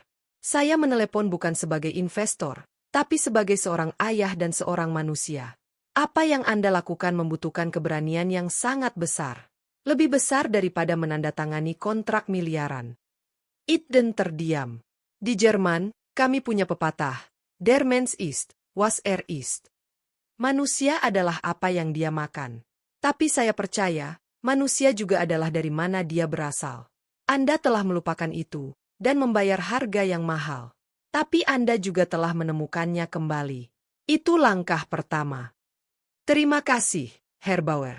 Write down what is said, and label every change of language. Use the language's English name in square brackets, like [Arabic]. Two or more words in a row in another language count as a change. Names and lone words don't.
[Indonesian] Saya menelepon bukan sebagai investor, tapi sebagai seorang ayah dan seorang manusia. Apa yang Anda lakukan membutuhkan keberanian yang sangat besar. Lebih besar daripada menandatangani kontrak miliaran. Ethan terdiam. Di Jerman, kami punya pepatah, [German] Der Mensch ist, was er ist. [Indonesian] Manusia adalah apa yang dia makan. Tapi saya percaya, manusia juga adalah dari mana dia berasal. Anda telah melupakan itu, dan membayar harga yang mahal. Tapi Anda juga telah menemukannya kembali. Itu langkah pertama. Terima kasih, Herr Bauer.